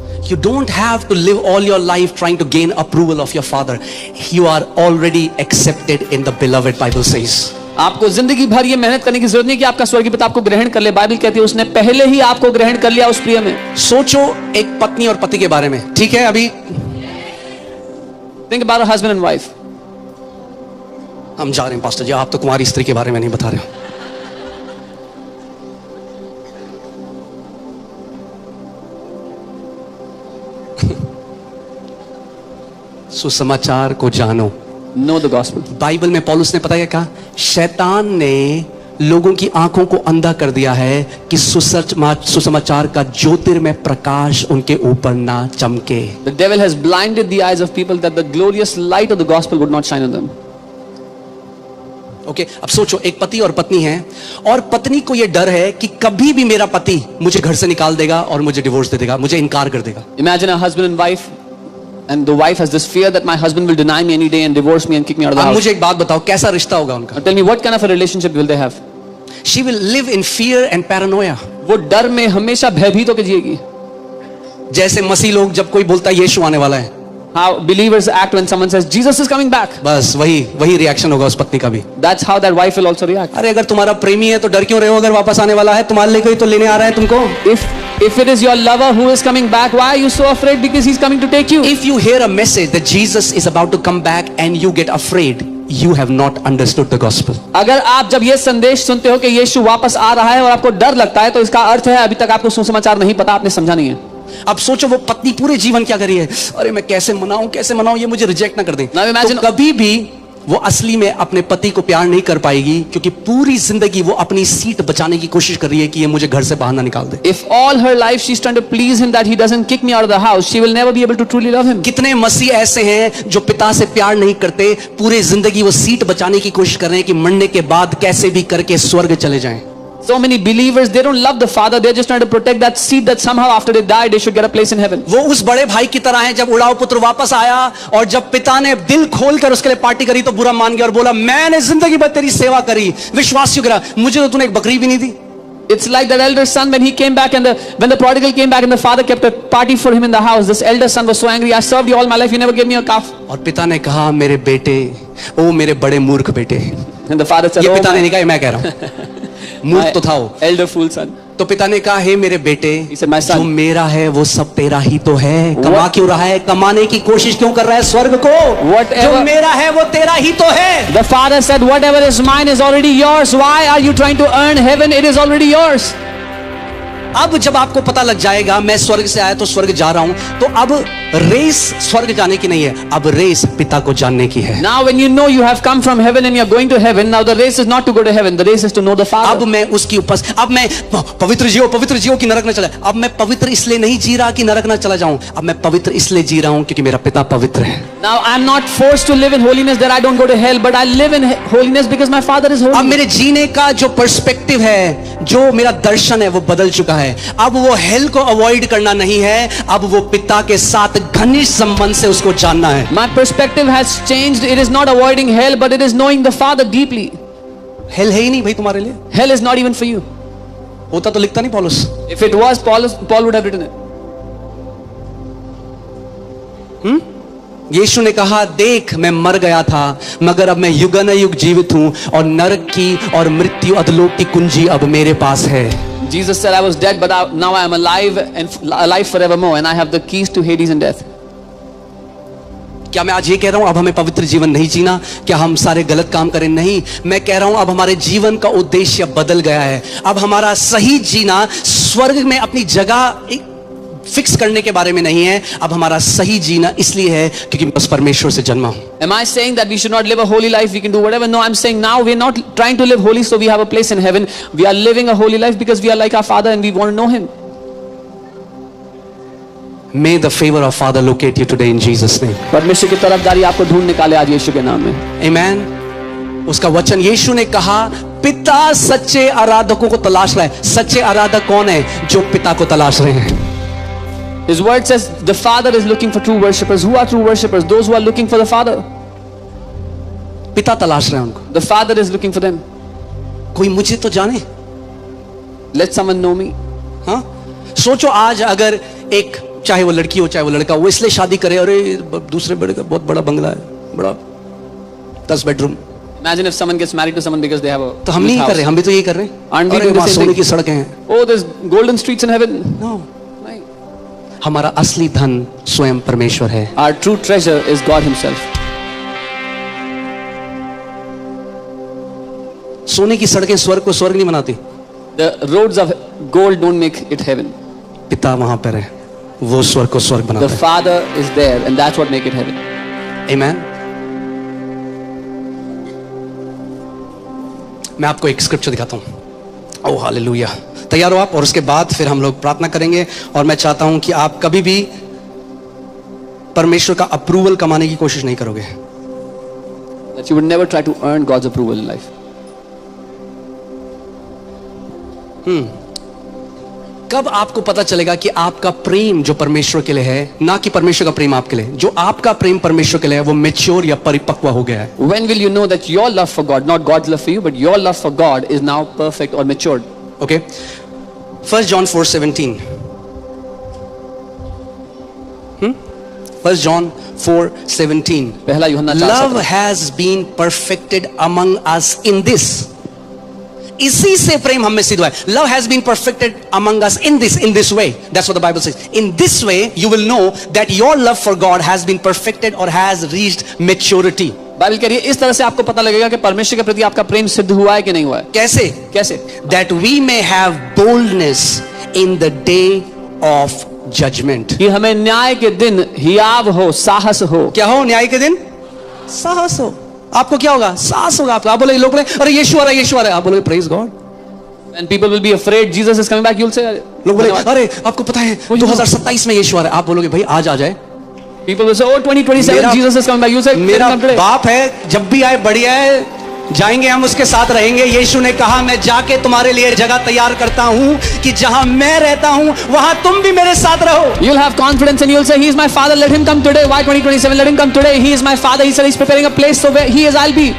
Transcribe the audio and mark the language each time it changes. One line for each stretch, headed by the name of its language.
English: You don't have to live all your life trying to gain approval of your father. You are already accepted in the beloved, Bible says.
Hindi: आपको जिंदगी भर ये मेहनत करने की जरूरत नहीं कि आपका स्वर्गीय पिता आपको ग्रहण कर ले। बाइबल कहती है उसने पहले ही आपको ग्रहण कर लिया उस प्रिय में। सोचो एक पत्नी और पति के बारे में, ठीक है? अभी
English: Think about a husband and wife.
Hindi: हम जा रहे हैं पास्टर जी, आप तो कुमारी स्त्री के बारे में नहीं बता रहे हो। सुसमाचार को जानो।
English: Know the gospel.
Hindi: बाइबल में पौलुस ने पता है क्या? शैतान ने लोगों की आंखों को अंधा कर दिया है कि सुसमाचार का ज्योतिर्मय प्रकाश उनके ऊपर ना चमके।
English: The devil has blinded the eyes of people that the glorious light of the gospel would not shine on them.
Hindi: Okay, अब सोचो एक पति और पत्नी है और पत्नी को यह डर है कि कभी भी मेरा पति मुझे घर से निकाल देगा और मुझे डिवोर्स दे देगा, मुझे इनकार कर देगा।
English: Imagine a husband and wife, and the wife has this fear that my husband will deny me any day and divorce me and kick me out of the house.
Hindi: मुझे एक बात बताओ, कैसा रिश्ता होगा उनका?
English: Now tell me, what kind of a relationship will they have? She will live in fear and paranoia.
Hindi: वो डर में हमेशा भयभीत होकर जिएगी। जैसे मसीह लोग जब कोई बोलता है यीशु आने वाला है,
English: How believers act when someone says Jesus is coming back.
Hindi: बस वही रिएक्शन होगा उस पत्नी का भी।
English: That's how that wife will also react.
Hindi: अरे अगर तुम्हारा प्रेमी है तो डर क्यों रहे हो? अगर वापस आने वाला है तुम्हारे लिए कोई तो लेने आ रहा है तुमको।
English: If it is your lover who is coming back, why are you so afraid? Because he's coming to take you. If you hear a message that Jesus is about to come back and you get afraid, you have not understood the gospel.
Hindi: अगर आप जब ये संदेश सुनते हो कि यीशु वापस आ रहा है और आपको डर लगता है, तो इसका अर्थ है अभी तक आपको सुसमाचार नहीं पता, आपने समझा नहीं है। अब सोचो वो पत्नी पूरे जीवन क्या करी है, अरे मैं कैसे मनाऊं ये मुझे रिजेक्ट ना कर दें। तो कभी भी वो असली में अपने पति को प्यार नहीं कर पाएगी, क्योंकि पूरी जिंदगी वो अपनी सीट बचाने की कोशिश कर रही है कि ये मुझे घर से बाहर ना निकाल दे।
English: If all her life she's trying to please him that he doesn't kick me out of the house, she will never be able to truly love him.
Hindi: कितने मसीह ऐसे हैं जो पिता से प्यार नहीं करते, पूरी जिंदगी वो सीट बचाने की कोशिश कर रहे हैं कि मरने के बाद कैसे भी करके स्वर्ग चले जाएं।
English: So many believers, they don't love the father, they're just trying to protect that seed that somehow after they die they should get a place in heaven.
Hindi: वो उस बड़े भाई की तरह है, जब उड़ाऊ पुत्र वापस आया और जब पिता ने दिल खोलकर उसके लिए पार्टी करी तो बुरा मान गया और बोला मैंने जिंदगी भर तेरी सेवा करी, विश्वास क्यों करा, मुझे तो तूने एक बकरी भी नहीं दी।
English: It's like that elder son when he came back and when the prodigal came back and the father kept a party for him in the house. This elder son was so angry, I served you all my life, you never gave me a calf.
Hindi: और पिता ने कहा मेरे बेटे, ओ मेरे बड़े मूर्ख बेटे।
English: And the father said,
Hindi: ये पिता ने नहीं कहा, मैं कह रहा हूँ, मूर्ख तो था वो।
English: elder fool son.
Hindi: तो पिता ने कहा हे मेरे बेटे, जो मेरा है वो सब तेरा ही तो है, कमा क्यों रहा है, कमाने की कोशिश क्यों कर रहा है स्वर्ग को, जो मेरा है वो तेरा ही तो है।
English: The father said, whatever is mine is already yours, why are you trying to earn heaven, it is already yours.
Hindi: अब जब आपको पता लग जाएगा मैं स्वर्ग से आया तो स्वर्ग जा रहा हूं, तो अब रेस स्वर्ग जाने की नहीं है, अब रेस पिता को जानने की है।
English: Now when you know you have come from heaven and you are going to heaven, now the race is not to go to heaven, the race is to know the Father.
Hindi: अब मैं उसकी अब मैं पवित्र जियो कि नरक न चला। अब मैं पवित्र इसलिए नहीं जी रहा कि नरक न चला जाऊं, अब मैं पवित्र इसलिए जी रहा हूं क्योंकि मेरा पिता पवित्र है।
English: Now I am not forced to live in holiness that I don't go to hell, but I live in holiness because my Father is holy.
Hindi: अब मेरे जीने का जो पर्सपेक्टिव है, जो मेरा दर्शन है वो बदल चुका है। अब वो हेल को अवॉइड करना नहीं है, अब वो पिता के साथ घनिष्ठ संबंध से उसको जानना है।
English: My perspective has changed. It is not avoiding hell, but it is knowing the Father deeply.
Hindi: Hello है ही नहीं भाई तुम्हारे लिए।
English: Hell is not even for you.
Hindi: होता तो लिखता नहीं पौलुस।
English: If it was, Paul would have written it.
Hindi: यीशु ने कहा देख मैं मर गया था मगर अब मैं युगानुयुग जीवित हूं और नरक की और मृत्यु अधोलोक की कुंजी अब मेरे पास है।
English: Jesus said I was dead but now I am alive and alive forevermore and I have the keys to Hades and death.
Hindi: क्या मैं आज ये कह रहा हूं अब हमें पवित्र जीवन नहीं जीना, क्या हम सारे गलत काम करें? नहीं, मैं कह रहा हूं अब हमारे जीवन का उद्देश्य बदल गया है। अब हमारा सही जीना स्वर्ग में अपनी जगह फिक्स करने के बारे में नहीं है, अब हमारा सही जीना इसलिए है क्योंकि मैं उस परमेश्वर से जन्मा हूं।
English: Am I saying that we should not live a holy life, we can do whatever? No, I'm saying now we're not trying to live holy so we have a place in heaven. We are living a holy life because we are like our Father and we want to know him. May the favor of Father locate you today in Jesus name.
Hindi: परमेश्वर की तरफदारी आपको ढूंढ निकाले आज यीशु के नाम में।
English: Amen.
Hindi: उसका वचन यीशु ने कहा पिता सच्चे आराधकों को तलाश रहा है। सच्चे आराधक कौन है? जो पिता को तलाश रहे हैं।
English: His word says the Father is looking for true worshippers. Who are true worshippers? Those who are looking for the Father.
Hindi: पिता तलाश रहे हैं उनको।
English: The Father is looking for them.
Hindi: कोई मुझे तो जाने।
English: Let someone know me.
Hindi: हाँ, सोचो आज अगर एक चाहे वो लड़की हो चाहे वो लड़का, वो इसलिए शादी करे, अरे दूसरे बड़े का बहुत बड़ा बंगला है, बड़ा 10 bedroom.
English: Imagine if someone gets married to someone because they have a
Hindi: तो हम नहीं कर रहे, हम भी तो यही कर रहे हैं।
English: Aren't we
Hindi: अरे
English: doing the
Hindi: वहाँ
English: same
Hindi: सोने
English: thing?
Hindi: की सड़कें हैं।
English: Oh, there's golden streets in heaven. No,
Hindi: नहीं. हमारा असली धन स्वयं परमेश्वर है।
English: Our true treasure is God Himself.
Hindi: सोने की सड़कें स्वर्ग को स्वर्ग नहीं बनाती।
English: The roads of gold don't make it heaven.
Hindi: पिता वहां पर है, वो स्वर्ग को स्वर्ग
English: The
Hindi: बनाता है।
English: Father is there, and that's what make it heaven. Amen?
Hindi: मैं आपको एक स्क्रिप्चर दिखाता हूं। Oh hallelujah. तैयार हो आप? और उसके बाद फिर हम लोग प्रार्थना करेंगे, और मैं चाहता हूं कि आप कभी भी परमेश्वर का अप्रूवल कमाने की कोशिश नहीं करोगे।
English: That you would never try to earn God's approval in life.
Hindi: कब आपको पता चलेगा कि आपका प्रेम जो परमेश्वर के लिए है, ना कि परमेश्वर का प्रेम आपके लिए, जो आपका प्रेम परमेश्वर के लिए है वो मैच्योर या परिपक्व हो गया है?
English: When will you know that your love for God, not God's love for you, but your love for God is now perfect or matured? Okay, 1 John 4:17. 1 John 4:17.
Hindi: पहला यूहन्ना 4:17.
English: Love has been perfected among us in this.
Hindi: इसी से प्रेम हम में सिद्ध हुआ है।
English: Love has been perfected among us in this way. That's what the Bible says. In this way you will know that your love for God has been perfected or has reached maturity.
Hindi: Bible कह रही है इस तरह से आपको पता लगेगा कि परमेश्वर के प्रति आपका प्रेम सिद्ध हुआ है कि नहीं हुआ है। कैसे? कैसे?
English: That we may have boldness in the day of judgment.
Hindi: कि हमें न्याय के दिन हियाव हो, साहस हो। क्या हो? न्याय के दिन साहस हो। आपको क्या होगा? साहस होगा आपका। आप बोले, लोग बोले अरे यीशु आ रहा है, यीशु आ रहा है। आप बोले
English: Praise God. And people will be afraid Jesus is coming back. You'll say,
Hindi: लोग बोले अरे आपको पता है 2027 में यीशु आ रहा है। आप बोलोगे भाई आज आ जाए।
English: People will say, oh 2027 Jesus is coming back. You say,
Hindi: मेरा
English: come today.
Hindi: बाप है, जब भी आए बढ़िया है, जाएंगे हम उसके साथ रहेंगे। यीशु ने कहा मैं जाके तुम्हारे लिए जगह तैयार करता हूं कि जहां मैं रहता हूं वहां तुम भी मेरे साथ रहो।
English: You'll have confidence and you'll say, he is my father, let him come today. Why 2027? Let him come today. He is my father. He said he's preparing a place, so where he is, I'll be.